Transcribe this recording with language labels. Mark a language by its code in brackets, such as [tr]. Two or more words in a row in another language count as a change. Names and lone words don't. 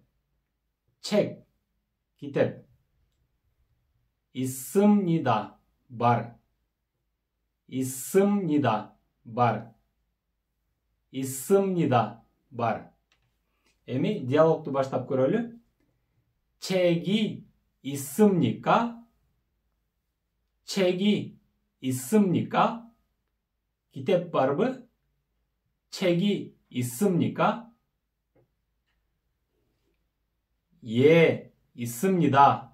[ky] Чек, китеп. 있습니다, бар. 있습니다, бар. 있습니다, бар. Эми диалогду баштап көрөлү. [ko] 책이 있습니까? 책이 있습니까? [ky] китеп барбы? [ko] 책이 있습니까? 예, 있습니다.